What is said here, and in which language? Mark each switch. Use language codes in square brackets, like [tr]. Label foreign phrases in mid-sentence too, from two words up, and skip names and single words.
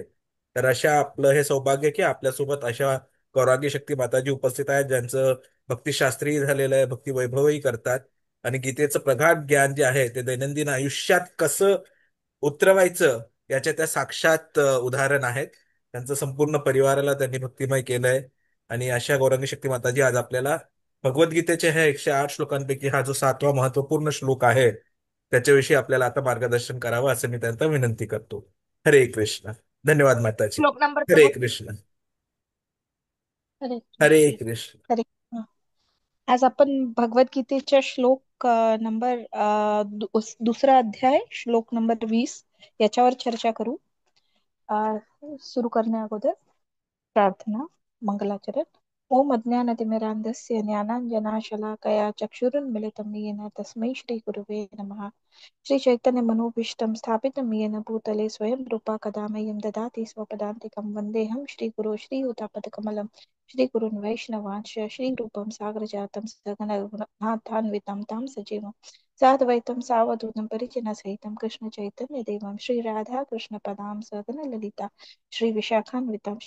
[mr] तर अशा आपलं हे सौभाग्य की आपल्यासोबत अशा गौरांगी शक्ती माताजी उपस्थित आहेत, ज्यांचं भक्तिशास्त्रीही झालेलं आहे, भक्ती वैभवही करतात आणि गीतेचं प्रगाढ ज्ञान जे आहे ते दैनंदिन आयुष्यात कसं उतरवायचं याच्या त्या साक्षात उदाहरण आहेत. त्यांचं संपूर्ण परिवाराला त्यांनी भक्तिमय केलंय. आणि अशा गौरंगी शक्ती माताजी आज आपल्याला भगवद्गीतेच्या ह्या 108 श्लोकांपैकी हा जो 7वा महत्वपूर्ण श्लोक आहे त्याच्याविषयी आपल्याला आता मार्गदर्शन करावं असं मी त्यांना विनंती करतो. हरे कृष्ण. धन्यवाद माताजी. श्लोक नंबर हरे दोन. कृष्ण. हरे हरे कृष्ण. कृष्ण. हरे कृष्ण. आज आपण भगवद्गीतेच्या श्लोक नंबर दुसरा अध्याय श्लोक नंबर 20 याच्यावर चर्चा करू. सुरू करण्या अगोदर प्रार्थना, मंगलाचरण. [sa] ओम अज्ञानतिमिरान्धस्य ज्ञानाञ्जनाशलाकया चक्षुरुन्मिलितं येन तस्मै श्रीगुरुवे नमः. श्रीचैतन्यमनोभीष्टं स्थापितं येन भूतले स्वयं रूपा कदा मह्यं ददाति स्वपदान्तिकं वन्देऽहं श्रीगुरो श्रीयुतापदकमलं श्रीगुरुन् वैष्णवांश्च श्रीरूपं सागरजातं सगणरघुनाथान्वितं तं सजीवं साद्वैतं सावधूतं परिजनसहितं कृष्णचैतन्यदेवं श्रीराधाकृष्णपदां सगणललिता श्री विशाखान्वितांश्च.